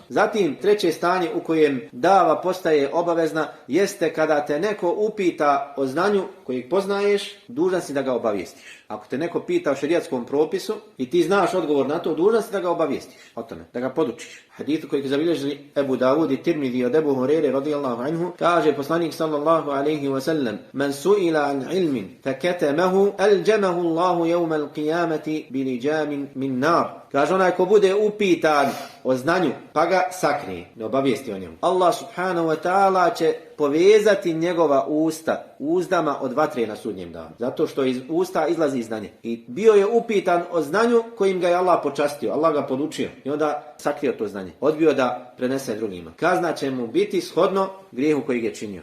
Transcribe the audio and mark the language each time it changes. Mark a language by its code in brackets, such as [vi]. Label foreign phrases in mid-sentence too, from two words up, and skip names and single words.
[bs] Zatim, treće stanje u kojem dava postaje obavezna jeste kada te neko upita o znanju kojeg poznaješ, dužan si da ga obavijestiš. Ako te neko pita o šerijatskom propisu i ti znaš odgovor na to, dužan si da ga obavijestiš o tome, da ga podučiš. Hadithu koji zabilježili Ebu Davud i Tirmidhi od Ebu Hurere [ar] رضي الله عنه, [bs] kaže poslanik [ar] صلى الله عليه وسلم: "من سئل عن علم فكتمه ألجمه الله يوم القيامة بلجام من نار." [bs] Kaže, onaj ko bude upitan o znanju, pa ga sakrije, ne obavijesti o njemu, Allah [ar] سبحانه وتعالى [bs] će povezati njegova usta uzdama od vatre na sudnjem danu. Zato što iz usta izlazi znanje. I bio je upitan o znanju kojim ga je Allah počastio, Allah ga podučio. I onda sakrio to znanje. Odbio da prenese drugima. Kazna će mu biti shodno grijehu koji je činio.